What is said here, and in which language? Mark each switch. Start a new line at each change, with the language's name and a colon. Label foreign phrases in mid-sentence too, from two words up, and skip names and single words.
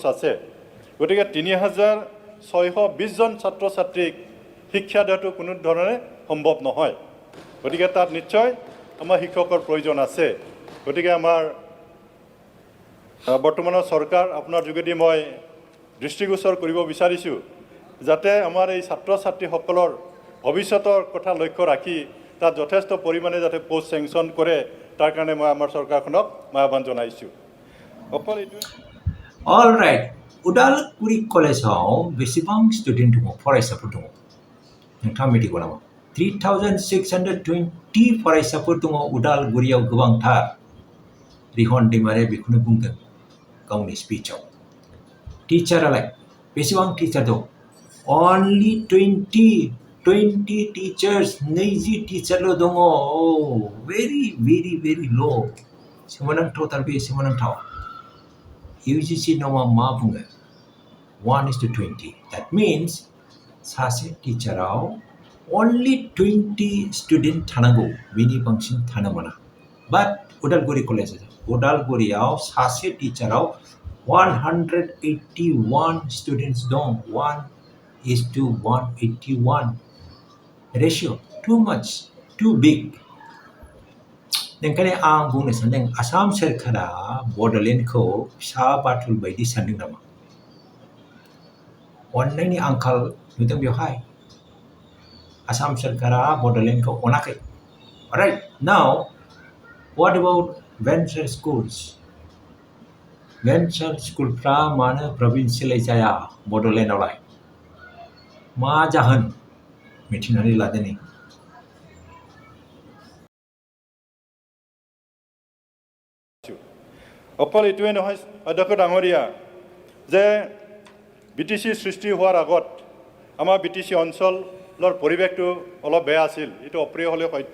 Assamese: আছে গতিকে 3620 জন ছাত্ৰ ছাত্ৰীক শিক্ষা দিয়াটো কোনো ধৰণে সম্ভৱ নহয় গতিকে তাত নিশ্চয় আমাৰ শিক্ষকৰ প্ৰয়োজন আছে গতিকে আমাৰ বৰ্তমানৰ চৰকাৰ আপোনাৰ যোগেদি মই দৃষ্টিগোচৰ কৰিব বিচাৰিছো যাতে আমাৰ এই ছাত্ৰ ছাত্ৰীসকলৰ ভৱিষ্যতৰ কথা লক্ষ্য ৰাখি তাত যথেষ্ট পৰিমাণে যাতে পোষ্ট চেংচন কৰে তাৰ কাৰণে মই আমাৰ চৰকাৰখনক আহ্বান জনাইছো অকল এইটো
English: All right,
Bodo: Udalguri College बेसेबां स्टुडेन्ट दङ फरायसाफोर दङ नोंथाङा मिथिगौ नामा 3620 फरायसाफोर दङ उदालगुरियाव गोबांथार रिहन दैमारिया बेखौनो बुंदों गावनि स्पिचआव टिचारालाय बेसेबां टिचार दं
English: only 20 teachers
Bodo: 20 टिचारल' दङ
English: very low
Bodo: सोमोनांथावथार बे सोमोनांथाव UGC नङा मा बुङो 1:20
English: that means
Bodo: सासे टिचाराव
English: only 20 student
Bodo: थानांगौ बिनि बांसिन थानो मोना बाट उदालगुरि कलेज उदालगुरियाव सासे टिचाराव 181 स्टुडेन्ट्स दं 1:181 रेशियो
English: too much too big
Bodo: ओंखायनो आं बुंनो सानदों आसाम सोरखारा बड'लेण्डखौ फिसा बाथुल बायदि सानदों नामा अननायनि आंखाल नुदों बेवहाय आसाम सोरखारा बड'लेण्डखौ अनाखै
English: right now what about venture
Bodo: स्कुलफ्रा मानो प्रभिन्सियेलाइज जाया बड'लेण्डआवलाय मा जाहोन मिथिनानै लादोनि
Assamese: অকল এইটোৱে নহয় অধ্যক্ষ ডাঙৰীয়া যে BTC সৃষ্টি হোৱাৰ আগত আমাৰ BTC অঞ্চলৰ পৰিৱেশটো অলপ বেয়া আছিল এইটো অপ্ৰিয় হ'লেও সত্য